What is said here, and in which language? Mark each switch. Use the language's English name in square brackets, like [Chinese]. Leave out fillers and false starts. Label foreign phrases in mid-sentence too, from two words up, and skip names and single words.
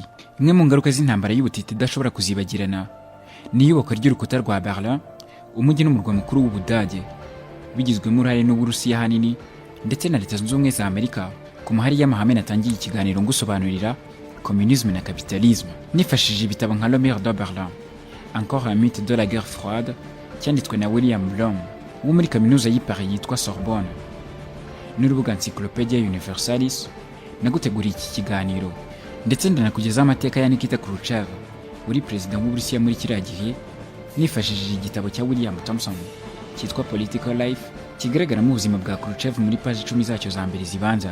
[Kinyarwanda] Imwe mu ngaruka z'intambara y'ubutita idashobora kuzibagirana ni iyubakwa ry'urukuta rwa Berlin, umujyi n'umurwa mukuru w'Ubudage, bigizwemo uruhare n'Uburusiya hanini ndetse na Leta Zunze Ubumwe za Amerika. Ku mahari y'amahame natangiye ikiganiro ngusobanurira komunisme na kapitalisme nifashishije ibitabo nka Le Mur de Berlin, Encore un mythe de la guerre froide, cyanditswe na William Blum wo muri kaminuza y'i Paris yitwa Sorbonne, n'urubuga Encyclopedia Universalis. Naguteguriye iki kiganiro ndetse ndanakugezaho amateka ya Nikita Khrushchev, uri perezida w'Uburusiya muri kiriya gihe, nifashishije igitabo cya William Thompson cyitwa Political Life, kigaragaramo ubuzima bwa Khrushchev muri paji 10 zacyo za mbere zibanza.